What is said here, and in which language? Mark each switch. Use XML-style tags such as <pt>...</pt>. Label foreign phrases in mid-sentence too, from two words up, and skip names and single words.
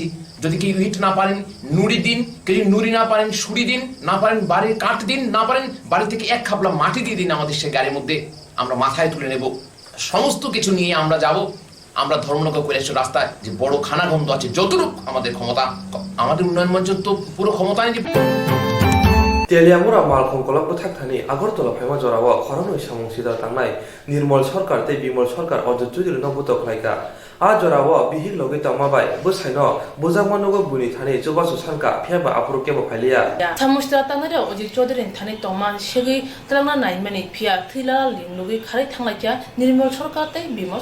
<bn>যদি কেউ ইট না পারেন নুড়ি দিন, কেউ নুড়ি না পারেন সুড়ি দিন, না পারেন বাড়ির কাঠ দিন, না পারেন বাড়ি থেকে 1 খাবলা মাটি দিয়ে দিন, আমাদের সেই গাড়ির মধ্যে আমরা মাথায় তুলে নেব। সমস্ত কিছু নিয়ে আমরা যাব। আমরা ধর্মনগর কৈলাসহর রাস্তায় যে বড় খানাগন্ধ আছে, যতটুকু আমাদের ক্ষমতা, আমাদের উন্নয়ন মঞ্চ তো পুরো ক্ষমতা নেই।</bn> <trp>তেলিয়ামুরা মালখং কলাপ থাকথানি আগরতলা ফাইমা জরাও খরানো সামং সিদা थांनाय निर्मल सरकार ते बिमल सरकार अजद जुदिर नबुत खलायका आ जराव बिहिर लगे तमाबाय बसाइनो बोजामानुगो बुनि थाने जबासु सानका फेबा आपुरु केबो फाइलिया सामुस्त्रा तांनारे अजित चौधुरी थाने तमा सेगै त्रंगना नाइनमानि फिया थैला लिंलुगै खारै थांलायका निर्मल सरकार ते बिमल</trp>